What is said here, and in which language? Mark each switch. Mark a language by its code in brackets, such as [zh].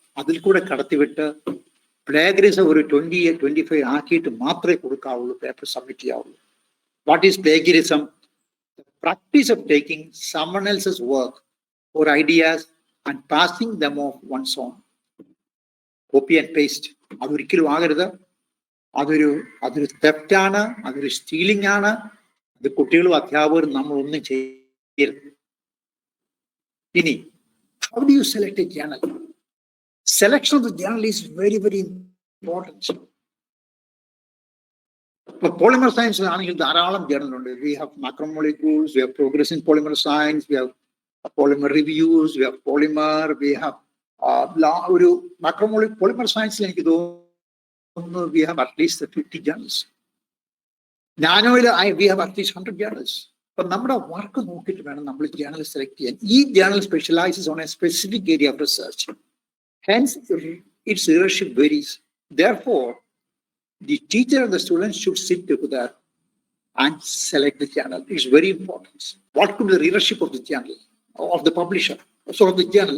[ml] അതിൽ കൂടെ കടത്തിവിട്ട് പ്ലേഗറിസം ഒരു 20-25 ആക്കിയിട്ട് മാത്രമേ കൊടുക്കാവുള്ളൂ, paper submit ചെയ്യാവുള്ളൂ. [en] What is plagiarism? Practice of taking someone else's work or ideas and passing them off one's own. Copy and paste. [ml] അതൊരിക്കലും ആകരുത്. അതൊരു theft ആണ്, അതൊരു stealing ആണ്. അത് കുട്ടികളും അധ്യാപകരും നമ്മൾ ഒന്നും ചെയ്യരുത്. [en] ഇനി, how do you select a journal? Selection of the journal is very very important. For polymer science, [ml] ധാരാളം ജേർണൽ ഉണ്ട്. [en] We have macromolecules, we have progress in polymer science, we have polymer reviews, we have polymer, we have [ml] ഒരു polymer science എനിക്ക് തോന്നുന്നു [en] we have at least 50 journals. നാനോയിൽ we have at least 100 journals. [ml] അപ്പൊ നമ്മുടെ work നോക്കിയിട്ട് വേണം നമ്മൾ journal select ചെയ്യാൻ. ഈ [en] Journal specialises on a specific area of research. Hence, its leadership varies. Therefore, the teacher and the students should sit together and select the journal. It's very important. What could be the readership of the journal, of the publisher, so of the journal?